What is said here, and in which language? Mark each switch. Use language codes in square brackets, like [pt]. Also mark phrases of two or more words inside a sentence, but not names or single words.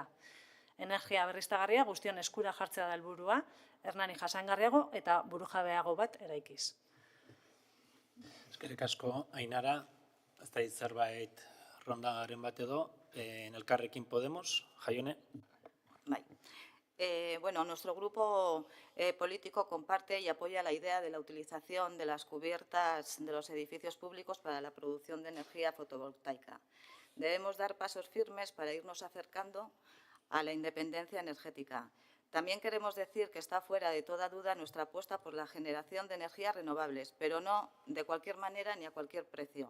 [eu] Energia berriztagarria guztion eskura jartzea da helburua, Hernani jasangarriago eta burujabeago bat eraikiz. Eskerrik asko, Ainara, ez da zerbait rondagaren bat edo, Elkarrekin Podemos, Jaione. Bai. [es] Bueno, nuestro grupo político comparte y apoya la idea de la utilización de las cubiertas de los edificios públicos para la producción de energía fotovoltaica. Debemos dar pasos firmes para irnos acercando a la independencia energética. También queremos decir que está fuera de toda duda nuestra apuesta por la generación de energías renovables, pero no de cualquier manera ni a cualquier precio.